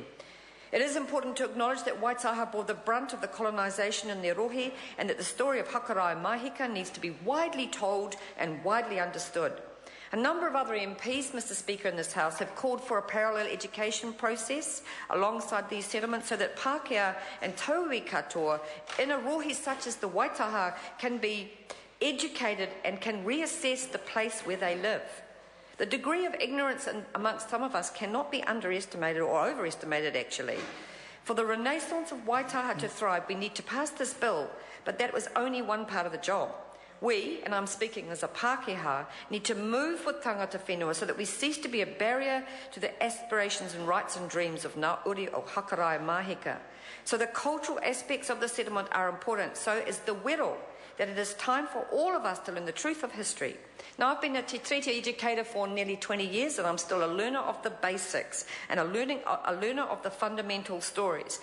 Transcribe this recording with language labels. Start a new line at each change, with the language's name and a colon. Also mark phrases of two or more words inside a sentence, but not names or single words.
English: It is important to acknowledge that Waitaha bore the brunt of the colonisation in their rohe, and that the story of Hakaraia Mahika needs to be widely told and widely understood. A number of other MPs, Mr. Speaker, in this House have called for a parallel education process alongside these settlements so that Pākehā and
Māori: Tauri katoa
English: in a rohe such as the Waitaha can be educated and can reassess the place where they live. The degree of ignorance amongst some of us cannot be underestimated or overestimated, actually. For the renaissance of Waitaha to thrive, we need to pass this bill, but that was only one part of the job. We, and I'm speaking as a Pākehā, need to move with
Māori: tangata whenua
English: so that we cease to be a barrier to the aspirations and rights and dreams of
Māori: Ngā Uri o Hakaraia Mahika.
English: So the cultural aspects of the settlement are important, so is the wero, that it is time for all of us to learn the truth of history. Now, I've been a Te Treaty educator for nearly 20 years, and I'm still a learner of the basics and a learner of the fundamental stories.